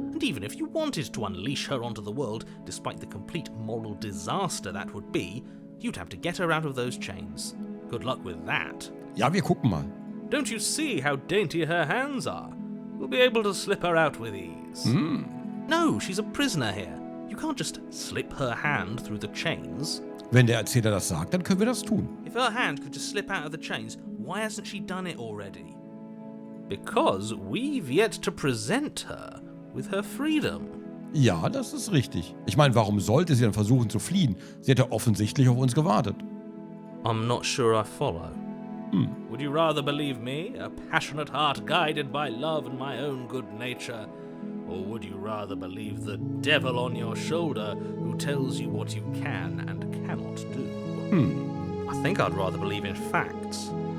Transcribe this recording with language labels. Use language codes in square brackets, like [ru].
[en] And even if you wanted to unleash her onto the world, despite the complete moral disaster that would be, you'd have to get her out of those chains. Good luck with that. [de] Ja, wir gucken mal. [en] Don't you see how dainty her hands are? We'll be able to slip her out with ease. No, she's a prisoner here. You can't just slip her hand through the chains. [de] Wenn der Erzähler das sagt, dann können wir das tun. [en] If her hand could just slip out of the chains, why hasn't she done it already? Because we've yet to present her with her freedom. [de] Ja, das ist richtig. Ich meine, warum sollte sie dann versuchen zu fliehen? Sie hat ja offensichtlich auf uns gewartet. [en] I'm not sure I follow. Would you rather believe me, a passionate heart guided by love and my own good nature? Or would you rather believe the devil on your shoulder who tells you what you can and cannot do? I think I'd rather believe in facts.